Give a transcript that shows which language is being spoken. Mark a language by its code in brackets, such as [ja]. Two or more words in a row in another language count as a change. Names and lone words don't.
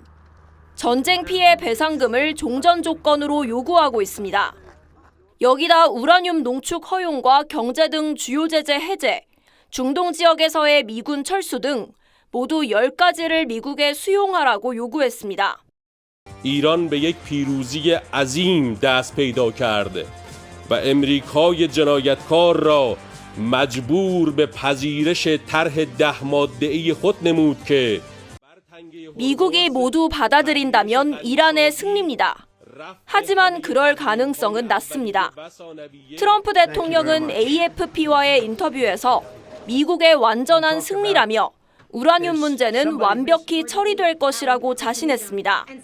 [ko] 전쟁 피해 배상금을 종전 조건으로 요구하고 있습니다. 여기다 우라늄 농축 허용과 경제 등 주요 제재 해제, 중동 지역에서의 미군 철수 등 모두 10가지를 미국에 수용하라고 요구했습니다. [fa] ایران به یک پیروزی عظیم دست پیدا کرده و امریکای جنایتکار را مجبور به پذیرش طرح 10 ماده‌ای خود نمود که [ko] 미국이 모두 받아들인다면 이란의 승리입니다. 하지만 그럴 가능성은 낮습니다. 트럼프 대통령은 AFP와의 인터뷰에서 미국의 완전한 승리라며 우라늄 문제는 완벽히 처리될 것이라고 자신했습니다.